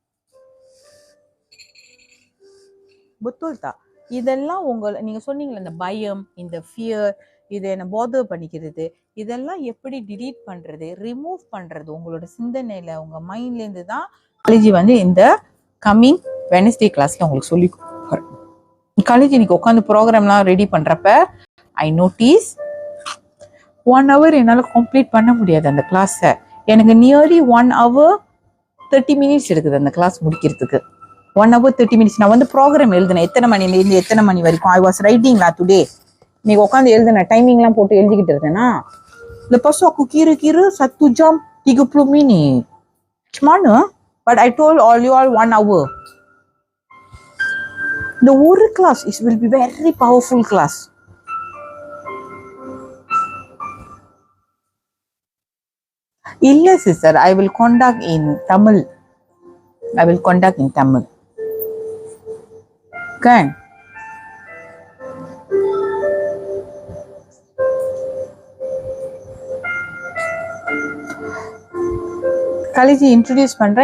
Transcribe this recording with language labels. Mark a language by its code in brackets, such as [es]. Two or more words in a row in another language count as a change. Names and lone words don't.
[ta] புத்தூல்தா இதெல்லாம் நீங்க சொன்னீங்களே இந்த பயம், இந்த ஃபியர், இதை என்ன பாதர் பண்ணிக்கிறது, இதெல்லாம் எப்படி டிலீட் பண்றது, ரிமூவ் பண்றது உங்களோட சிந்தனையில, உங்க மைண்ட்ல இருந்து தான் காலேஜ் வந்து இந்த [en] coming Wednesday [ta] கிளாஸ்ல உங்களுக்கு சொல்லி காலேஜ் இன்னைக்கு உட்காந்து ப்ரோக்ராம்லாம் ரெடி பண்றப்ப [en] I notice 1 hour [ta] என்னால் கம்ப்ளீட் பண்ண முடியாது அந்த கிளாஸை. எனக்கு நியர்லி [en] 1 hour 30 minutes [ta] எடுக்குது அந்த கிளாஸ் முடிக்கிறதுக்கு. [en] 1 hour 30 minutes. [ta] நான் வந்து ப்ரோக்ராம் எழுதுனேன், எத்தனை மணிலேருந்து எத்தனை மணி வரைக்கும். [en] I was writing-la today. [ta] இன்னைக்கு உட்காந்து எழுதுனேன், டைமிங்லாம் போட்டு எழுதிக்கிட்டு இருந்தேன்னா [ms] lepas tu aku kira-kira 1 jam 30 minit. Macam mana? [en] But I told all you all 1 hour. The ஒரு class will be very powerful class. இல்ல sister, I will conduct in Tamil. [ms] Kan? [ta] காலேஜ் இன்ட்ரடியூஸ் பண்றேன்.